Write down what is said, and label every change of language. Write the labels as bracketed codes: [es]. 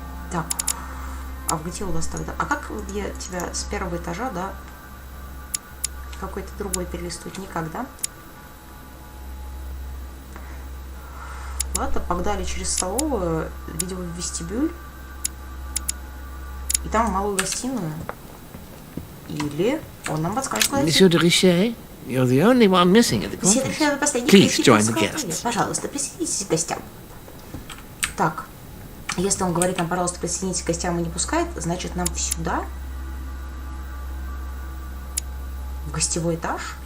[ru] Так, а где у нас тогда? А как я тебя с первого этажа, да, какой-то другой перелистывать? Никак, да? Ладно, погнали через столовую, видимо, в вестибюль. И там малую гостиную. Или он нам подскажет, куда идти. [en] Monsieur de Richet, You're the only one missing at the conference. Please join the guests. [ru] Пожалуйста, присоединитесь к гостям. Так, если он говорит нам, пожалуйста, присоединитесь к гостям и не пускает, значит нам сюда, в гостевой этаж.